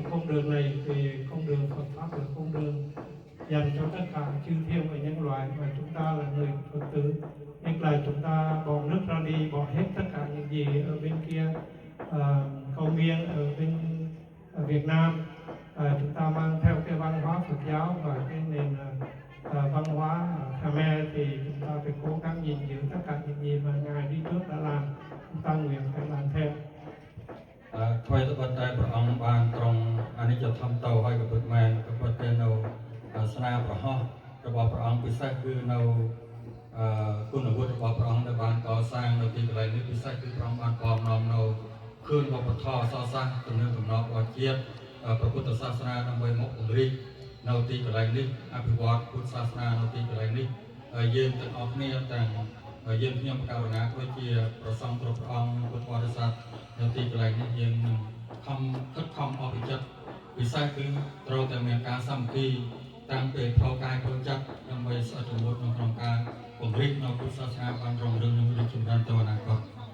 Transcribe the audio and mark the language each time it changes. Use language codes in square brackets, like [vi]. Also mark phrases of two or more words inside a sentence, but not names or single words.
[vi] con đường này, vì con đường Phật Pháp là con đường dành cho tất cả chư thiên và nhân loại, và chúng ta là người Phật tử, nhất là chúng ta bỏ nước ra đi, bỏ hết tất cả những gì ở bên kia cầu miên ở bên Việt Nam, chúng ta mang theo cái văn hóa Phật giáo và cái nền văn hóa Khmer, thì chúng ta phải cố gắng gìn giữ tất cả những gì mà Ngài đi trước đã làm, chúng ta nguyện phải làm theo. [km] ថ្មីត្បិតតែព្រះអង្គបានត្រង់អនិច្ចធម្មទៅហើយក៏ពិតមែនក៏ពិតតែនៅស្នាប្រហោះរបស់ព្រះអង្គពិសេសគឺនៅគុណវុឌ្ឍរបស់ព្រះអង្គដែលបានកសាងនៅទីកន្លែងនេះពិសេសគឺព្រះអង្គ បានបំណំនៅឃើញវប្បធម៌អក្សរសាស្ត្រទំនើបទំនើបរបស់ជាតិព្រះពុទ្ធសាសនាដើម្បីមកពង្រីកនៅទីកន្លែងនេះអភិវឌ្ឍពុទ្ធសាសនានៅទីកន្លែងនេះយើងទាំងអស់គ្នាទាំងយើងខ្ញុំករុណាដូចជាប្រសង់គ្រប់ព្រះអង្គពុទ្ធបរិស័ទនៅទីកន្លែងនេះយើងខំខិតខំអស់ពីចិត្តពិសេសគឺត្រូវតែមានការសាមគ្គីតាំងពីផ្លូវកាយផ្លូវចិត្តដើម្បីស្អិតរមួតក្នុងការពង្រីកនៅពុទ្ធសាសនាបានរុងរឿងនិងរីកចម្រើនទៅអនាគត